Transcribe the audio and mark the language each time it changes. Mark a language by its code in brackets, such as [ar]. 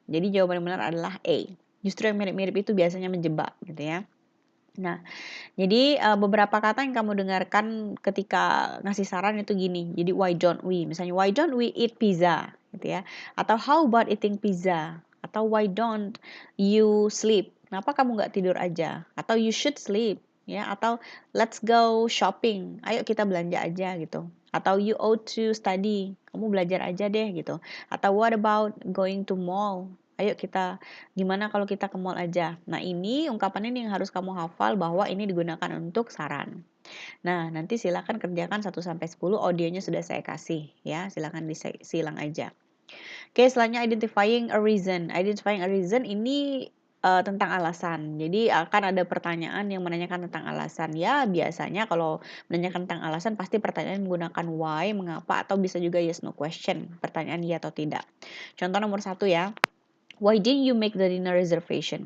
[id] Jadi jawaban yang benar adalah A. Justru yang mirip-mirip itu biasanya menjebak gitu ya. Nah, jadi beberapa kata yang kamu dengarkan ketika ngasih saran itu gini. Jadi [en] why don't we? [id] Misalnya [en] why don't we eat pizza [id] gitu ya. [en] Atau how about eating pizza? Atau why don't you sleep? [id] Kenapa kamu nggak tidur aja? [en] Atau you should sleep. [id] ya, atau [en] let's go shopping, [id] ayo kita belanja aja gitu. Atau [en] you ought to study, [id] kamu belajar aja deh gitu. [en] Atau what about going to mall? [id] Ayo kita, gimana kalau kita ke mall aja? Nah ini ungkapan ini yang harus kamu hafal bahwa ini digunakan untuk saran. Nah, nanti silakan kerjakan 1 sampai 10, audionya sudah saya kasih ya, silakan disilang aja. Oke, selanjutnya [en] identifying a reason. Identifying a reason [id] ini tentang alasan. Jadi akan ada pertanyaan yang menanyakan tentang alasan. Ya, biasanya kalau menanyakan tentang alasan pasti pertanyaan menggunakan why, mengapa, atau bisa juga yes no question. Pertanyaan iya atau tidak. Contoh nomor 1 ya. [en] Why didn't you make the dinner reservation?